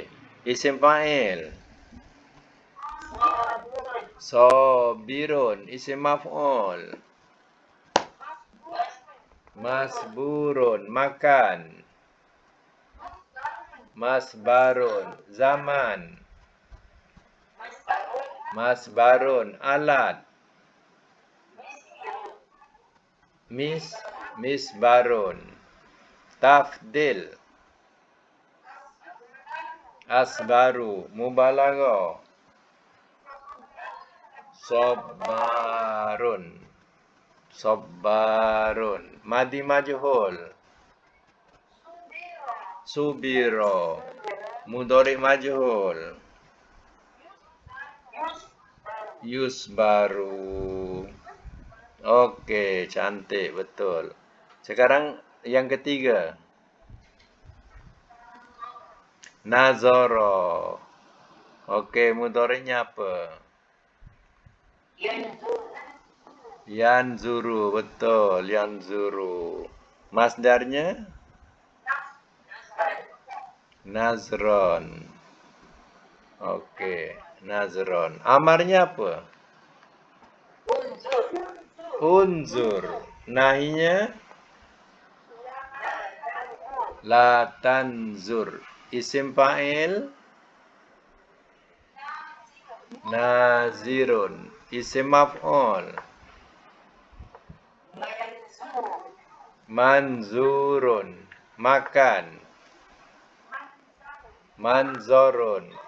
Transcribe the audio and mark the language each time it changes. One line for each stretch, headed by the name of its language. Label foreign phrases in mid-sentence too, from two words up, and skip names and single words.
Arabic: اسم فاعل. صابر. اسم مفعول. مصبور. مكان. مصبر. زمان. مصبر. آلة. Misbarun. تفضيل. أصبر. مبالغة. صبار. ماضي مجهول. صبر. مضارع مجهول. يصبر.
Malay: Okey, cantik, betul. Sekarang yang ketiga. Nazoro. Oke, mudhari'nya apa?
Arabic: Yanzuru, betul. Yanzuru. Masdarnya? Nazron.
Malay: Oke, Nazron. Amarnya apa?
Arabic: Unzur. Nahinya? لا تنظر. اسم فاعل؟ ناظر. اسم مفعول؟ منظور. مكان. منظور.